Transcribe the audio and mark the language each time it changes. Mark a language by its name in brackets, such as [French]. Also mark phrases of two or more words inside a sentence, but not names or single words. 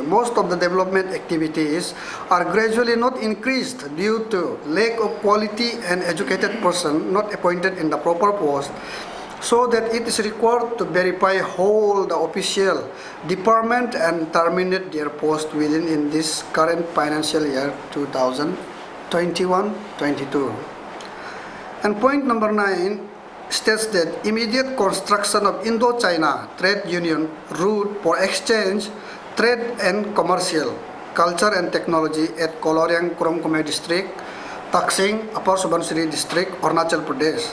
[English] Most of the development activities are gradually not increased due to lack of quality and educated person not appointed in the proper post, so that it is required to verify whole the official department and terminate their post within in this current financial year 2021-22. And point number 9 states that immediate construction of Indo-China Trade Union route for exchange, trade and commercial, culture and technology at Koloriang Kurongkume District, Taksing, Upper Subansiri District, Arunachal Pradesh.